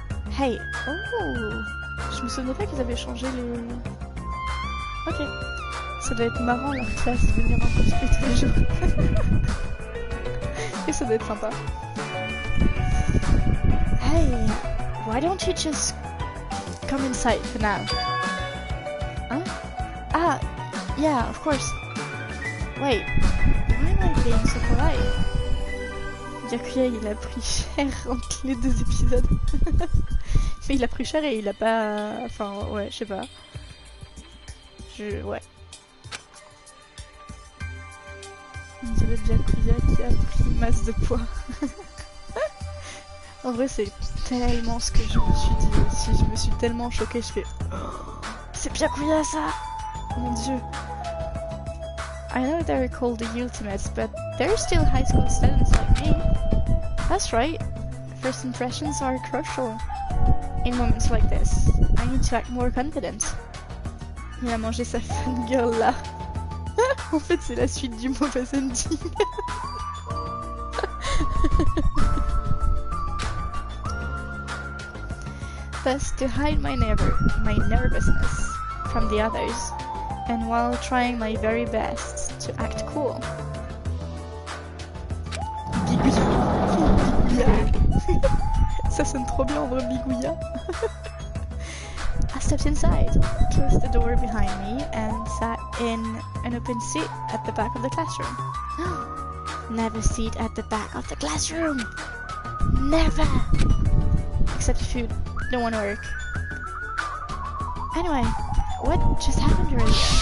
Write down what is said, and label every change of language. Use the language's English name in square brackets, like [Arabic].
[French] Hey, oh, je me souvenais pas qu'ils avaient changé les... Ok, ça doit être marrant leur classe de venir en cosplay tous les jours. Et ça doit être sympa. [English] Hey, why don't you just come inside for now? Hein? Ah, yeah, of course. Wait, why am I being so polite? [French] Byakuya, il a pris cher entre les deux épisodes. Mais il a pris cher et il a pas... Enfin, ouais, je sais pas. Ouais. On dirait Byakuya qui a pris masse de poids. En vrai, c'est tellement ce que je me suis dit aussi. Je me suis tellement choquée, je fais... Oh, c'est Byakuya ça! Oh mon dieu. [English] I know they're called the Ultimates, but they're still high school students like me. That's right. First impressions are crucial. In moments like this, I need to act more confident. [French] Il a mangé sa fangirl là. En fait, c'est la suite du mauvais ending. [English] Thus, to hide my nervousness from the others, and while trying my very best to act cool. [French] Ça sonne trop bien en vrai, Bigouya. [English] I stepped inside, closed the door behind me, and sat in an open seat at the back of the classroom. Never sit at the back of the classroom! Never! Except if you don't want to work. Anyway, what just happened earlier?